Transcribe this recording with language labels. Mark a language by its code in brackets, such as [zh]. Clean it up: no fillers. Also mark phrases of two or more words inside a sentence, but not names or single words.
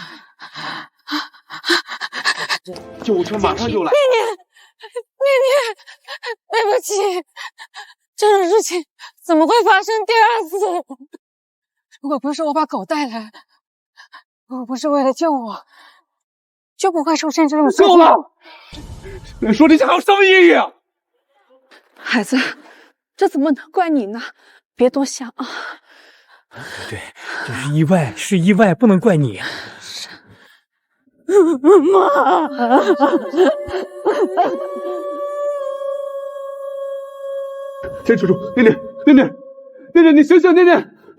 [zh] 救護車馬上就來。念念，對不起，這種事情怎麼會發生第二次？如果不是我把狗帶來，如果不是為了救我，就不會出現這種事情。夠了！說這些還有什麼意義啊？孩子，這怎麼能怪你呢？別多想啊。对，這是意外，是意外，不能怪你。媽，堅持住，念念，你醒醒，念念。